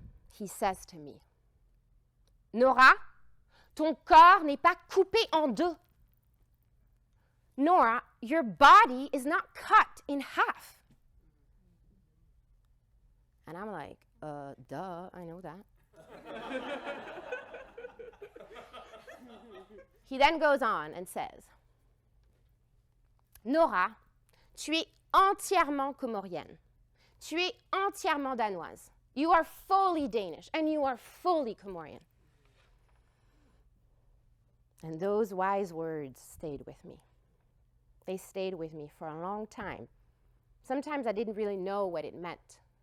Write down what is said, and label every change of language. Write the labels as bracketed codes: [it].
[en] He says to me, [fr] Nora, ton corps n'est pas coupé en deux. [en] Nora, your body is not cut in half. And I'm like, duh, I know that. He then goes on and says, Nora, [fr] tu es entièrement comorienne. Tu es entièrement danoise. [en] You are fully Danish, and you are fully Comorian. And those wise words stayed with me. They stayed with me for a long time. Sometimes I didn't really know what it meant.